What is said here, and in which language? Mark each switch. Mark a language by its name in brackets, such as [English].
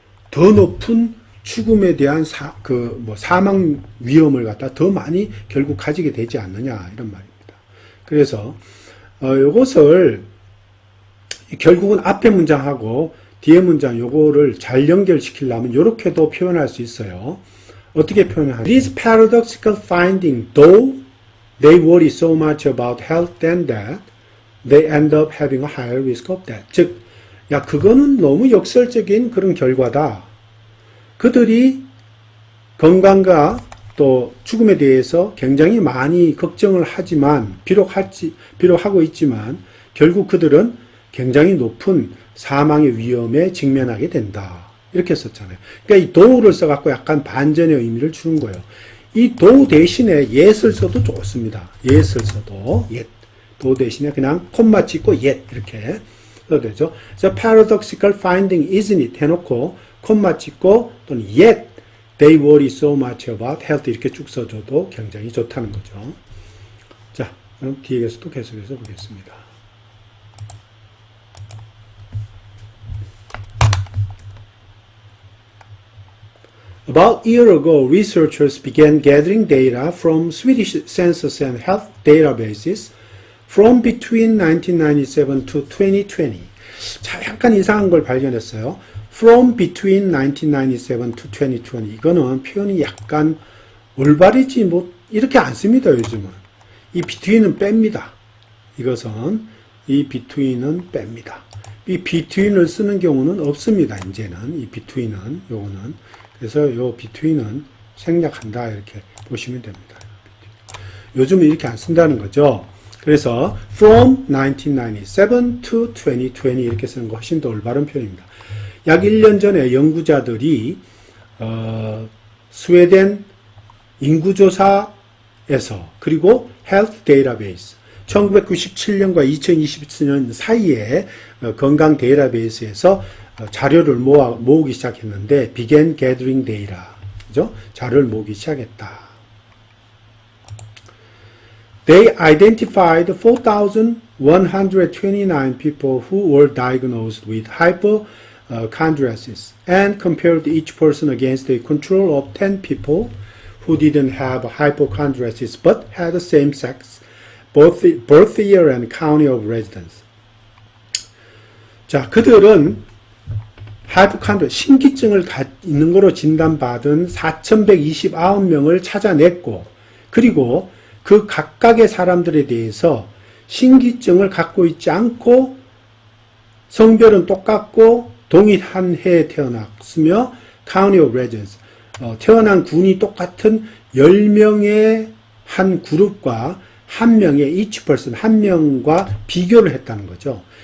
[Korean] 더 높은 죽음에 대한 사망 위험을 갖다 더 많이 결국 가지게 되지 않느냐, 이런 말입니다. 그래서, 요것을 결국은 앞에 문장하고 뒤에 문장 요거를 잘 연결시키려면 요렇게도 표현할 수 있어요. 어떻게 표현하냐. [English] This paradoxical finding, though they worry so much about health than that, they end up having a higher risk of death. [Korean] 즉, 그거는 너무 역설적인 그런 결과다. 그들이 건강과 또 죽음에 대해서 굉장히 많이 걱정을 하지만, 비록 하고 있지만, 결국 그들은 굉장히 높은 사망의 위험에 직면하게 된다. 이렇게 썼잖아요. 그러니까 이 do를 써갖고 약간 반전의 의미를 주는 거예요. 이 do 대신에 yet을 써도 좋습니다. yet을 써도 yet. do 대신에 그냥 콤마 찍고 yet 이렇게 써도 되죠. 그래서 [English] paradoxical finding isn't it [Korean] 해놓고 콤마 찍고 또는 [English] yet they worry so much about health [Korean] 이렇게 쭉 써줘도 굉장히 좋다는 거죠. 자, 그럼 뒤에서도 계속해서 보겠습니다. [English] About a year ago, researchers began gathering data from Swedish census and health databases from between 1997 to 2020. [Korean] 자, 약간 이상한 걸 발견했어요. [English] From between 1997 to 2020. [Korean] 이거는 표현이 약간 올바르지 이렇게 안 씁니다, 요즘은. 이 between은 뺍니다. 이것은 이 between은 뺍니다. 이 between을 쓰는 경우는 없습니다, 이제는. 이 between은, 요거는. 그래서 요 between은 생략한다 이렇게 보시면 됩니다. 요즘은 이렇게 안 쓴다는 거죠. 그래서 [English] from 1997 to 2020 [Korean] 이렇게 쓰는 거 훨씬 더 올바른 표현입니다. 약 1년 전에 연구자들이 스웨덴 인구조사에서 그리고 헬스 데이터베이스 1997년과 2024년 사이에 건강 데이터베이스에서 자료를 모으기 시작했는데 [English] began gathering data. [Korean] 그죠? 자료를 모으기 시작했다. [English] They identified 4,129 people who were diagnosed with hypochondriasis and compared each person against a control of 10 people who didn't have hypochondriasis but had the same sex, birth year and county of residence. [Korean] 자, 그들은 하이포칸드 신기증을 있는 거로 진단받은 4,129명을 찾아냈고 그리고 그 각각의 사람들에 대해서 신기증을 갖고 있지 않고 성별은 똑같고 동일한 해에 태어났으며 [English] county of residence [Korean] 태어난 군이 똑같은 10명의 한 그룹과 한 명의 [English] each person [Korean] 한 명과 비교를 했다는 거죠.